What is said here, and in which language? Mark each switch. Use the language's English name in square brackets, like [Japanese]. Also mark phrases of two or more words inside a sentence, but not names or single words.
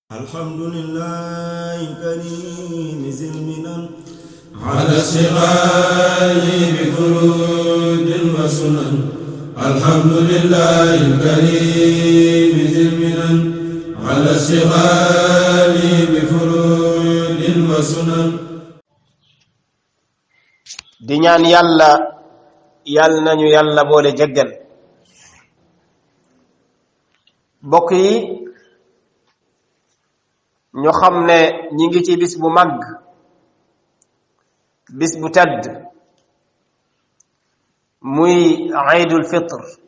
[Arabic] الحمد لله الكريم ذي المنن على اشتغال بفروض وسنن. الحمد لله الكريم ذي المنن على اشتغال بفروض وسنن. [Wolof] di ñaan yàlla nañu yàlla boole jéggal. bokk yi ñu xam ne ñi ngi ci bis bu mag, bis bu tedd, muy Iidul Fitr.